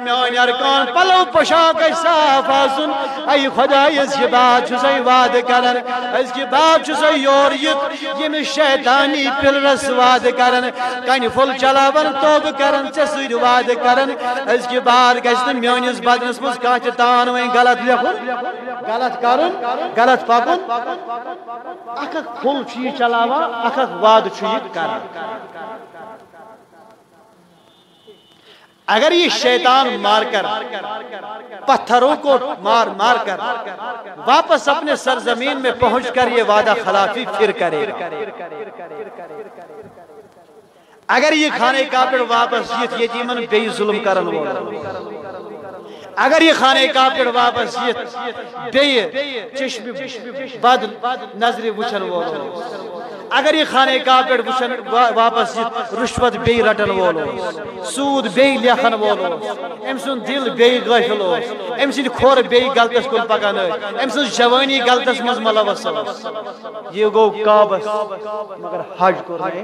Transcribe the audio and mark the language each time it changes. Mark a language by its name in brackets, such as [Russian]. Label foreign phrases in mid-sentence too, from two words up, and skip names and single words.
[Kashmiri] میٲنۍ ارکان پلو پوشاک گژھِ صاف آسُن اے خدا أزکہِ بعد چھُسے وعدٕ کران أزکہِ بعد چھُسے یور یِتھ ییٚمِس شیطانی پِلرس وعدٕ کران کنہِ پھوٚل چلاوان توبہٕ کران ژےٚ سۭتۍ وعدٕ کران أزکہِ بعد گژھِ نہٕ میٲنِس بدنس منٛز کانٛہہ تہِ تان وۄنۍ غلط لیکھُن غلط کرُن غلط پکُن اکھ اکھ پھوٚل چھُ یہِ چلاوان اکھ اکھ وعدٕ چھُ یہِ کران [Urdu] اگر یہ شیطان مار کر پتھروں کو مار مار کر واپس اپنے سرزمین میں پہنچ کر یہ وعدہ خلافی پھر کرے گا اگر یہ خانہ کعبہ پر واپس [Kashmiri] یتیمن بے ظلم کرن وول اگر یہ خانہ کعبہ پر واپس بے چشم بد نظر وچھن وول اگر یہ خانہ کعبہ پر واپس رشوت بے رٹن وول سود بے لیکھن وول ام سن دل بے غافل ام سن کھور بے غلطس کن پکان ام سن جوانی غلطس مز ملوث یہ گو کعبہ مگر حج کور